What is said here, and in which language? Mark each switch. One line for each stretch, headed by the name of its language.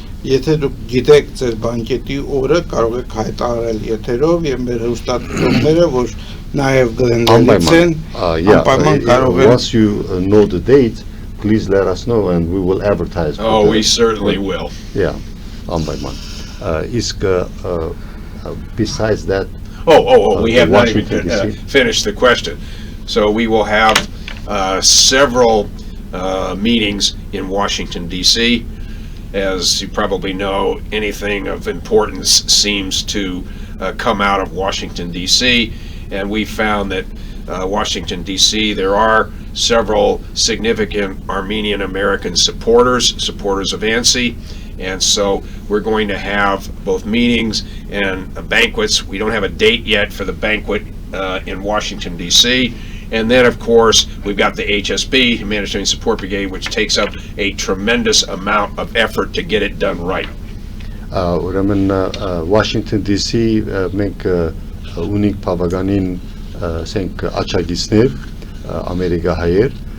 Armenian: Եթե դուք գիտեք ձեր բանկետի օրը, կարող եք հայտարարել եթերով եւ մեր հեռուստատիտողները, որ նաեւ Glendale-ից են, անպայման կարող են.
English: Once you know the date, please let us know and we will advertise. Oh, we certainly will.
Armenian: Yeah, անպայման.
English: Իսկ besides that, we have not even Washington, D.C. finished the question. So we will have several meetings in Washington, D.C. As you probably know, anything of importance seems to come out of Washington, D.C. And we found that Washington, D.C., there are several significant Armenian American supporters of ANSI. And so we're going to have both meetings and banquets. We don't have a date yet for the banquet in Washington, D.C. And then, of course, we've got the HSB, Humanitarian Support Brigade, which takes up a tremendous amount of effort to get it done right.
Armenian: Ուրեմն Washington DC մենք ունենք բավականին ասենք աչագիցներ ամերիկահայեր,